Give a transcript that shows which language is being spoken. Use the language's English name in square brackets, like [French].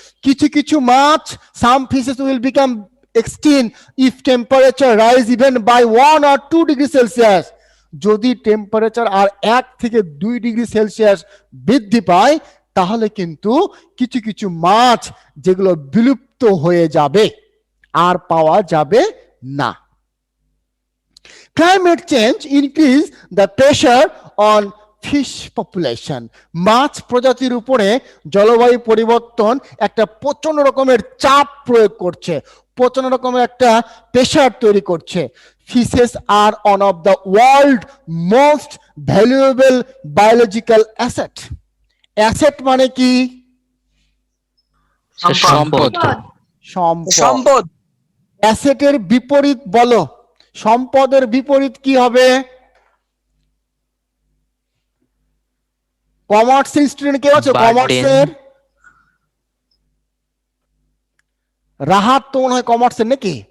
[Bangla] কিছু কিছু মাছ, [English] Some fishes will become extinct if temperature rise even by 1 or 2 degree Celsius. [Bangla] যদি temperature আর 1 থেকে 2 degree Celsius বৃদ্ধি পায় তাহলে কিন্তু কিছু কিছু মাছ যেগুলো বিলুপ্ত হয়ে যাবে, আর পাওয়া যাবে না। [English] Climate change increase the pressure on fish population. [Bangla] মাছ প্রজাতির উপরে জলবায়ু পরিবর্তন একটা প্রচন্ড রকমের চাপ প্রয়োগ করছে, প্রচন্ড রকমের একটা প্রেশার তৈরি করছে। [English] Fishes are one of the world most valuable biological asset. [Bangla] Asset মানে কি? স্যার সম্পদ। সম্পদ। সম্পদ। অ্যাসেটের বিপরীত বলো, সম্পদের বিপরীত কি হবে? কমার্সের স্টুডেন্ট কেউ আছো? [English] Burden. [Bangla] কমার্সের রাহাত তো মনে হয় কমার্সের নাকি?